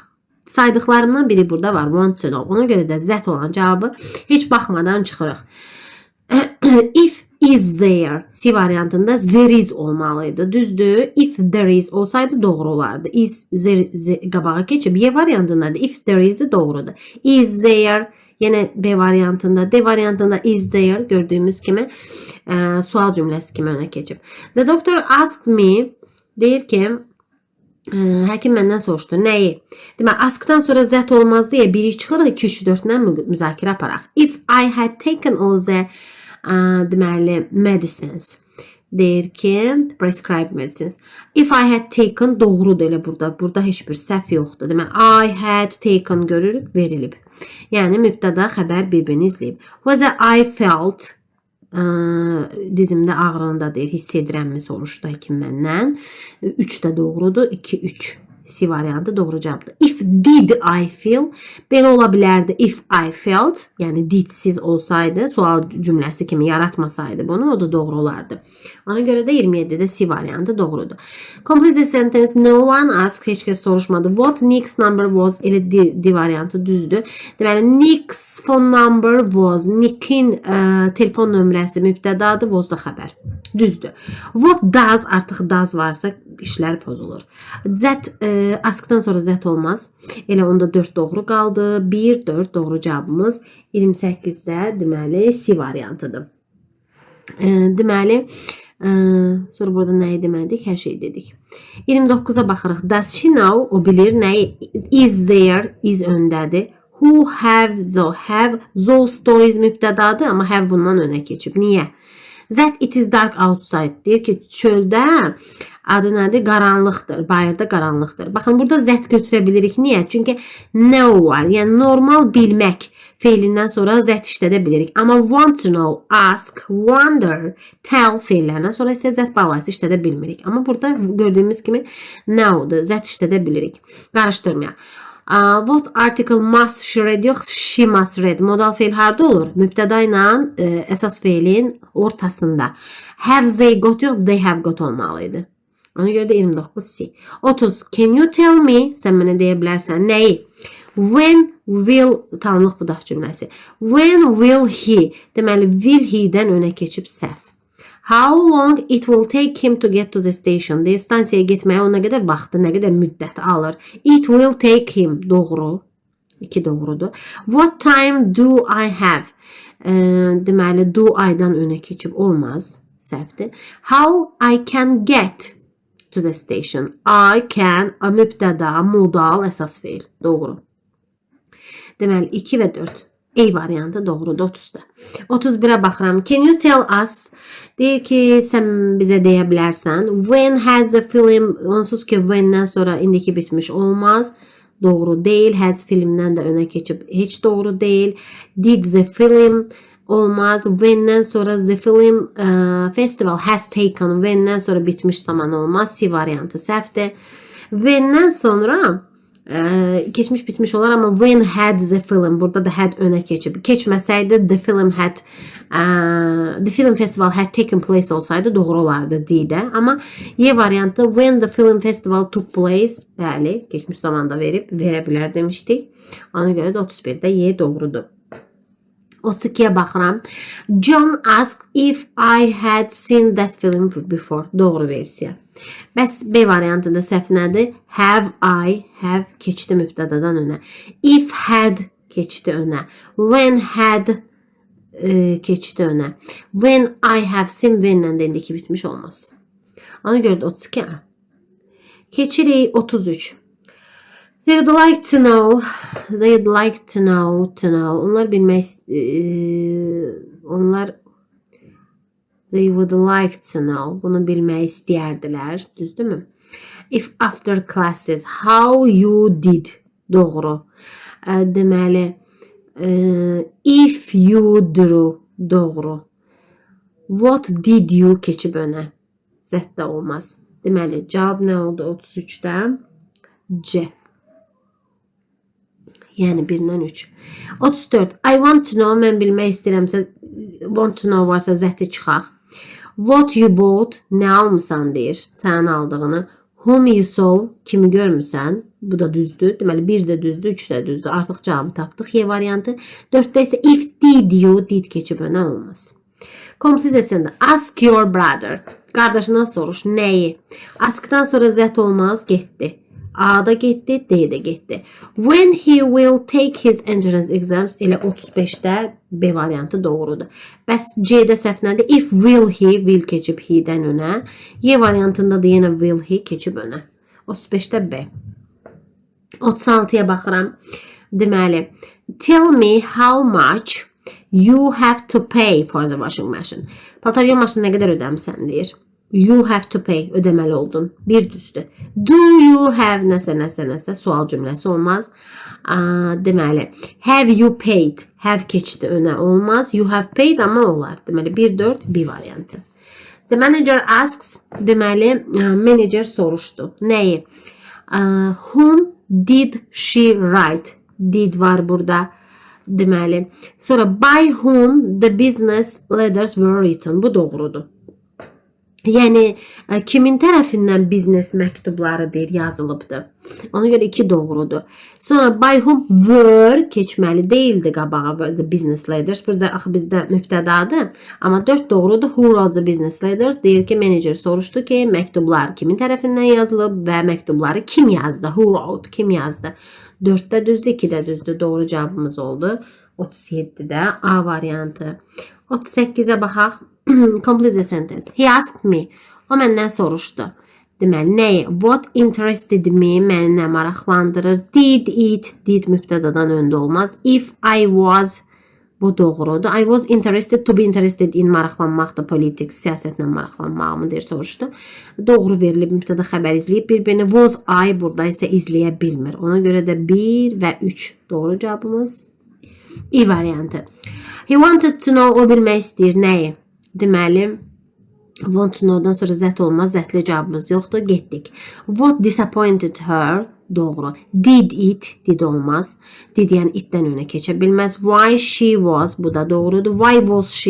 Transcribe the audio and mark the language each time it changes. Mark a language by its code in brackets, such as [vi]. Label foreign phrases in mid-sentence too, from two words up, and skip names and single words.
[az] Saydıqlarımdan biri burada var. [en] Want to know. [az] Ona görə də that olan cavabı heç baxmadan çıxırıq. [en] If is there C variantında there is olmalıydı. [az] Düzdür. [en] If there is [az] olsaydı doğru olardı. Is qabağa keçib. Y variantında da [en] if there is [az] doğrudur. [en] Is there [az] yenə B variantında, D variantında [en] is there [az] gördüyümüz kimi sual cümləsi kimi önə keçib. [en] The doctor asked me [az] deyir ki, həkim məndən soruşdu. Nəyi? Deməli, askdan sonra zət olmaz deyə biri çıxırıq, 2-3-4-dən müzakirə aparaq. [en] If I had taken all the deməli, medicines. [az] Deyir ki, [en] prescribed medicines. If I had taken [az] doğrudur elə burada. Burada heç bir səhv yoxdur. Deməli, [en] I had taken [az] görürük, verilib. Yəni, mübtəda xəbər bir-birini izləyib. [en] Whether I felt [az] dizimdə ağrında deyir, hiss edirəmmi soruşdu həkim məndən. 3 də doğrudur, 2-3. C variantı doğru cavabdır. [en] If did I feel [az] belə ola bilərdi. [en] If I felt, [az] yəni didsiz olsaydı, sual cümləsi kimi yaratmasaydı bunu, o da doğru olardı. Ona görə də 27-də C variantı doğrudur. [en] Complete the sentence. No one asked. [az] Heç kəs soruşmadı. [en] What Nick's number was? [az] Elə D variantı düzdür. Deməli, [en] Nick's phone number was. [az] Nick'in telefon nömrəsi mübtədadır. Was da xəbər. Düzdür. [en] What does? [az] Artıq does varsa işlər pozulur. That askdan sonra zət olmaz. Elə onda 4 doğru qaldı. 1, 4 doğru cavabımız 28-də deməli C variantıdır. Deməli, sonra burada nəyi demədik? Hər şey dedik. 29-a baxırıq. [en] Does she know? [az] O bilir nəyi? [en] Is there? Is öndədir. Who have? Those stories [az] mübtədadır, amma have bundan önə keçib. Niyə? [en] That it is dark outside. [az] Deyir ki, çöldə adı nədir? Qaranlıqdır. Bayırda qaranlıqdır. Baxın, burada zət götürə bilirik. Niyə? Çünki know var. Yəni, normal bilmək feilindən sonra zət işlədə bilirik. Amma [en] want to know, ask, wonder, tell [az] feillərindən sonra isə zət bağlayıcısı işlədə bilmirik. Amma burada gördüyümüz kimi know'dur. Zət işlədə bilirik. Qarışdırmayaq. [en] What article must she read? Yox, she must read. [az] Modal feil harda olur? Mübtəda ilə əsas feilin ortasında. [en] Have they got? Yox, they have got olmalıydı. [az] Ona görə də 29C. 30. [en] Can you tell me? [az] Sən mənə deyə bilərsən. Nəyi? [en] When will, [az] tanımlıq budaq cümləsi. [en] When will he? [az] Deməli, [en] will he- [az] dən önə keçib səhv. [en] How long it will take him to get to the station? [az] Deyə stansiyaya getməyə o nə qədər vaxtı, nə qədər müddət alır. [en] It will take him. [az] Doğru. 2 doğrudur. [en] What time do I have? [az] Deməli, do I-dan önə keçib olmaz. Səhvdir. [en] How I can get to the station? I can, [az] mübtəda, modal, əsas feil. Doğru. Deməli, 2 və 4. A variantı doğrudur 30-da. 31-ə baxıram. [en] Can you tell us? [az] Deyir ki, sən bizə deyə bilərsən. [en] When has the film? [az] Onsuz ki, when-dən sonra indiki bitmiş olmaz. Doğru deyil. Has filmdən də önə keçib heç doğru deyil. [en] Did the film? Olmaz. When-dən sonra the film festival has taken. [az] When-dən sonra bitmiş zaman olmaz. C variantı səhvdir. When-dən sonra Keçmiş bitmiş olar amma [en] when had the film [az] burada da had önə keçib. [en] Keçməsəydi the film festival had taken place [az] olsaydı doğru olardı D-də. Amma Y variantı [en] when the film festival took place [az] bəli keçmiş zamanda verə bilər demişdik. Ona görə də 31-də Y doğrudur. 32-yə baxıram. [en] John asked if I had seen that film before. [az] Doğru versiya. Bəs B variantında səhv nədir? [en] Have I, have [az] keçdi mübtədadan önə. If had keçdi önə. When had keçdi önə. [en] When I have seen [az] when-lə də indiki bitmiş olmaz. Ona görə də 32. Keçirik 33. [en] They would like to know. They'd like to know. [az] Onlar bilmək onlar [en] they would like to know. [az] Bunu bilmək istəyərdilər. Düzdürmü? [en] If after classes how you did. [az] Doğru. Deməli [en] if you drew. [az] Doğru. [en] What did you [az] keçib önə. Z də olmaz. Deməli cavab nə oldu 33-də? C. Yəni 1-dən 3. 34. [en] I want to know. [az] Mən bilmək istəyirəmsə [en] want to know [az] varsa zəti çıxaq. [en] What you bought. [az] Nə almısan deyir. Sənin aldığını. [en] Whom you saw. [az] Kimi görmüsən. Bu da düzdür. Deməli 1 də düzdür, 3 də düzdür. Artıq cavabı tapdıq. Y variantı. 4-də isə [en] if did you. [az] Did keçib önə olmaz. Kompozisiyasında [en] ask your brother. [az] Qardaşından soruş. Nəyi? Askdan sonra zət olmaz. Getdi. A da getdi, D de getdi. [en] When he will take his entrance exams [az] elə 35-də B variantı doğrudur. Bəs C-də səhv nədir? [en] If will he, [az] will keçib he-dən önə. Y variantında da yenə [en] will he [az] keçib önə. 35-də B. 36-ya baxıram. Deməli, [en] tell me how much you have to pay for the washing machine. [az] Paltaryo maşını nə qədər ödəmsən deyir. [en] You have to pay. [az] Ödəməli oldun. Bir düzdür. [en] Do you have [az] nəsə sual cümləsi olmaz. Deməli, [en] have you paid? [az] Have keçdi önə olmaz. [en] You have paid amma olar. [az] Deməli, 1-4 B variantı. [en] The manager asks. [az] Deməli, manager soruşdu. Nəyi? [en] Whom did she write? [az] Did var burada. Deməli, sonra [en] by whom the business letters were written. [az] Bu doğrudur. Yəni, kimin tərəfindən biznes məktubları deyir, yazılıbdır. Ona görə 2 doğrudur. Sonra [en] by whom were [az] keçməli deyildi qabağa [en] the business letters. [az] Burada axı bizdə mübtədadır. Amma 4 doğrudur. [en] Who wrote the business letters? [az] Deyir ki, manager soruşdu ki, məktublar kimin tərəfindən yazılıb və məktubları kim yazdı? [en] Who wrote? [az] Kim yazdı? 4-də düzdür, 2-də düzdür. Doğru cavabımız oldu. 37-də A variantı. 38-ə baxaq. [en] Complete the sentence. He asked me. [az] O məndən soruşdu. Deməli, nəyi? [en] What interested me? [az] Məni nə maraqlandırır? [en] Did it? [az] Did mübtədadan öndə olmaz. [en] If I was. [az] Bu doğrudur. [en] I was interested. To be interested in [az] maraqlanmaqdır. Politik, siyasətlə maraqlanmağımı deyir, soruşdu. Doğru verilib. Mübtəda xəbər izləyib. Bir-birini [en] was I [az] burada isə izləyə bilmir. Ona görə də 1 və 3 doğru cavabımız. E variantı. [en] He wanted to know. [az] O bilmək istəyir. Nəyi? Deməli, [en] want to know- [az] dan sonra zət olmaz. Zətli cavabımız yoxdur. Getdik. [en] What disappointed her? Doğru. Did it? Did olmaz. [az] Did yəni itdən önə keçə bilməz. [en] Why she was? [az] Bu da doğrudur. [en] Why was she?